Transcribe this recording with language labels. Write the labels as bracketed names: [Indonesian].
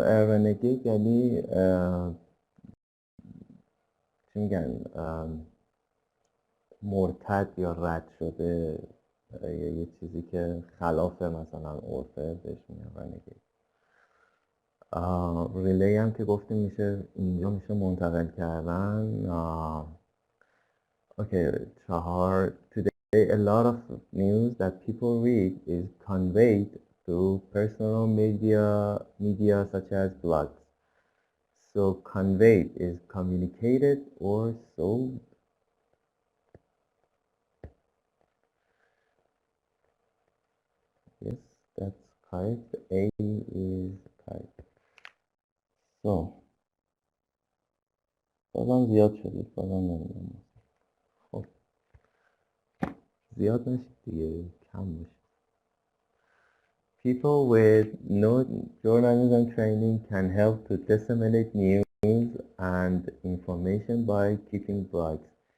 [Persian] رنگید یعنی چی میگن، مرتد یا رد شده، یا یه چیزی که خلاف مثلا عرفه بهش میگن رنگید. ریلی هم که گفتیم میشه، اینجا میشه منتقل کردن. اوکی. چهار. [English] Today a lot of news that people read is conveyed through personal media such as blogs. So conveyed is communicated or sold. Yes, that's correct. A is correct. [Persian] So بازم زیاد شدید، بازم نمیدونم. خب زیاد نشید دیگه، کم بشید. [English] People with no journalism training can help to disseminate news and information by keeping blogs.